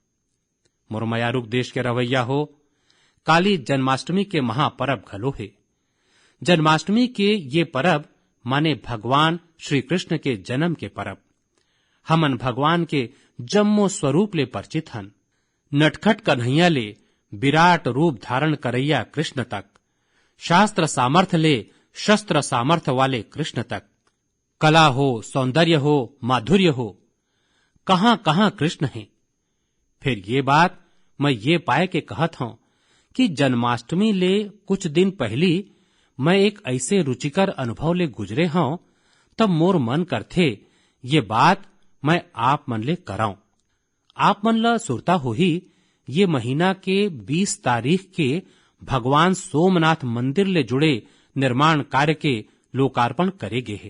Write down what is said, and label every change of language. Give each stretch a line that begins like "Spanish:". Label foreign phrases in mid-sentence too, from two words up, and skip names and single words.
Chhattisgarhi: मुरमयारुक देश के रवैया हो, काली जन्माष्टमी के महापर्व घलो है। जन्माष्टमी के ये पर्व माने भगवान श्री कृष्ण के जन्म के पर्व। हमन भगवान के जम्मो स्वरूप ले परिचित हन। नटखट कन्हैया ले विराट रूप धारण करैया कृष्ण तक, शास्त्र सामर्थ्य ले शस्त्र सामर्थ्य वाले कृष्ण तक, कला हो, सौंदर्य हो, माधुर्य हो, कहां कहां कृष्ण है। फिर ये बात मैं ये पाए के कहत हूं कि जन्माष्टमी ले कुछ दिन पहली मैं एक ऐसे रुचिकर अनुभव ले गुजरे हूं, तब मोर मन करथे ये बात मैं आप मन ले कराऊं। आप मन ला सुरता हो ही, ये महीना के 20 तारीख के भगवान सोमनाथ मंदिर ले जुड़े निर्माण कार्य के लोकार्पण करे गे है।